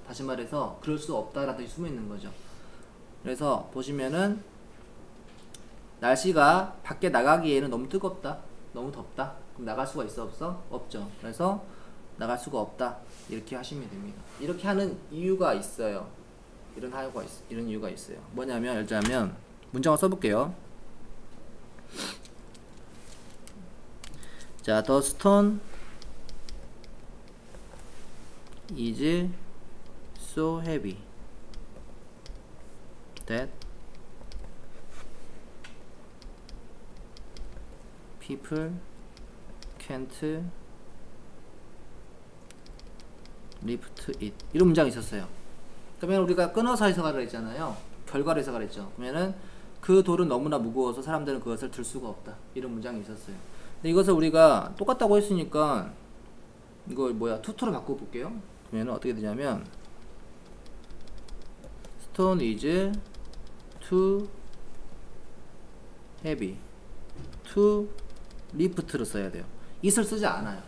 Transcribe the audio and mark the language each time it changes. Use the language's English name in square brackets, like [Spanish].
[Korean] 다시 말해서 그럴 수 없다라는 뜻이 숨어 있는 거죠. 그래서 보시면은 날씨가 밖에 나가기에는 너무 뜨겁다, 너무 덥다. 그럼 나갈 수가 있어, 없어? 없죠. 그래서 나갈 수가 없다, 이렇게 하시면 됩니다. 이렇게 하는 이유가 있어요. 이런 이유가 있어요. 뭐냐면, 예를 들자면 문장을 써볼게요. [English] 자, the stone is so heavy that people can't lift it. [Korean] 이런 문장이 있었어요. 그러면 우리가 끊어서 해석하라 했잖아요. 결과를 해석하라 했죠. 그러면은 그 돌은 너무나 무거워서 사람들은 그것을 들 수가 없다. 이런 문장이 있었어요. 근데 이것을 우리가 똑같다고 했으니까 이거 뭐야, 투투로 바꿔볼게요. 그러면 어떻게 되냐면 [English] stone is too heavy to lift [Korean] 를 써야 돼요. it을 쓰지 않아요.